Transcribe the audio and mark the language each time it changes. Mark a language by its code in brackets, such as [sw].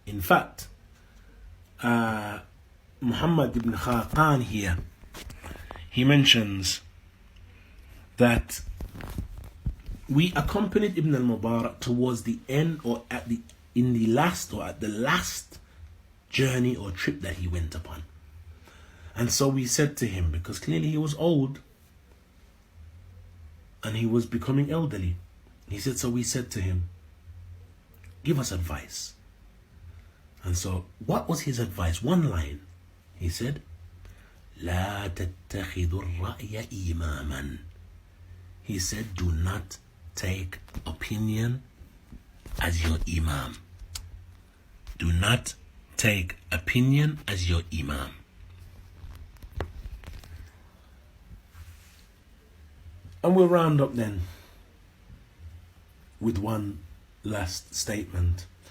[en] In fact, Muhammad ibn Khaqan here, he mentions that we accompanied Ibn Al Mubarak towards the end, or at the last journey or trip that he went upon. And so we said to him, because clearly he was old and he was becoming elderly, he said, so we said to him, give us advice. And so what was his advice? One line. He said, [ar] لا تتخذوا الرأي إماما. [en] He said, do not take opinion as your imam. Do not take opinion as your imam. And we'll round up then with one last statement.